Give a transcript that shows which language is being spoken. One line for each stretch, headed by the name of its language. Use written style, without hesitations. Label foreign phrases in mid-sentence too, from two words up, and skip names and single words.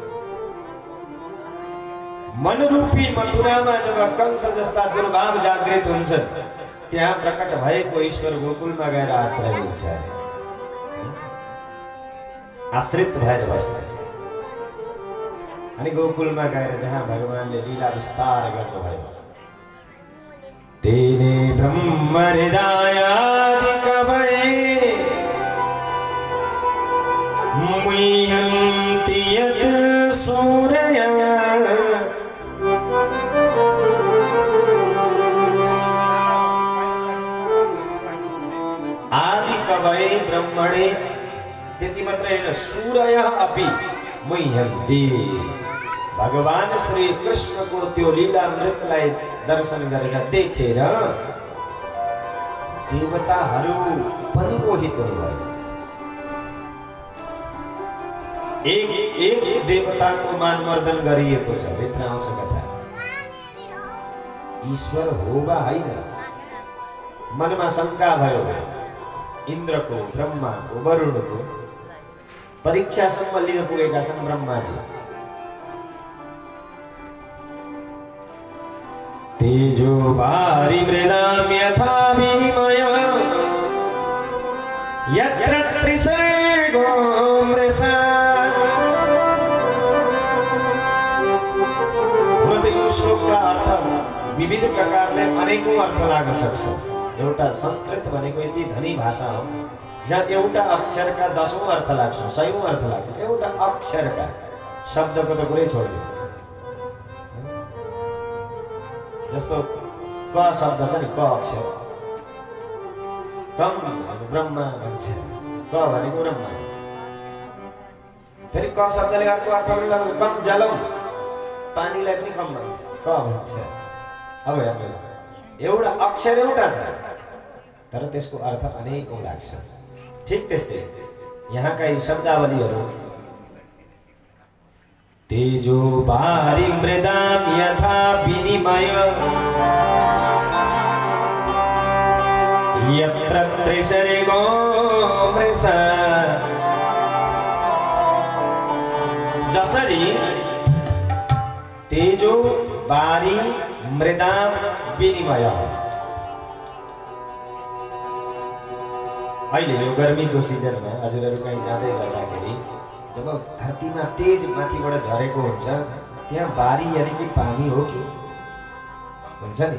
Nepali: मनरूपी मथुरामा जब कंस जस्ता दुर्भाव जागृत हुन्छन्, त्यहाँ प्रकट भएको ईश्वर गोकुलमा गएर आश्रय लिन्छ, आश्रित भएर बस्छ। अनि गोकुलमा गएर जहाँ भगवानले लीला विस्तार गर्नुभयो,
Sanskrit: तेने ब्रह्म हृदयादि कवये मुह्यन्ति यत् सूरयः
Nepali: भए ब्रह्मणे त्यति मात्र हैन
Sanskrit: सूरय अपि मुह्यन्ति।
Nepali: भगवान श्री कृष्ण को त्यो लीलामृतलाई दर्शन गरेर देखेर देवताहरू पनि मोहित हुनुभयो। एक देवताको मानमर्दन गरिएको छ। भित्र आउँछ कथा, ईश्वर हो वा हैन? मनमा शंका भयो। इन्द्रको, ब्रह्माको, वरुणको परीक्षासम्म लिन पुगेका छन् ब्रह्माजी।
Sanskrit: तेजो भारी मृदाम यथा विनिमय यत्र त्रिसर्गो मृषा।
Nepali: श्लोकका अर्थ विविध प्रकारले अनेकौं अर्थ लाग्न सक्छ। एउटा संस्कृत भनेको यति धनी भाषा हो जहाँ एउटा अक्षरका 10औं अर्थ लाग्छ, 100औं अर्थ लाग्छ। एउटा अक्षरका शब्दको त कुरै छोड्दिनु। जस्तो क शब्द छ नि, क अक्षर, कम भनेको ब्रह्मा भन्छ, क भनेको ब्रह्मा। फेरि क शब्दले अर्को अर्थ पनि लाग्छ।
Sanskrit: कम जलम,
Nepali: पानीलाई पनि कम भन्छ, क भन्छ। अब हेर्नु, एउटा अक्षर एउटा छ तर त्यसको अर्थ अनेकौं लाग्छ। ठीक त्यस्तै यहाँका यी शब्दावलीहरू
Sanskrit: तेजो भारी मृदाम यथा विनिमय यत्र त्रिसर्गो मृषा। जसरी तेजो भारी मृदाम विनिमय।
Nepali: अहिले यो गर्मीको सिजनमा हजुरहरू कहीँ जाँदै गर्दाखेरि जब धरतीमा तेज माथिबाट झरेको हुन्छ त्यहाँ बारी यानी कि पानी हो कि हुन्छ नि।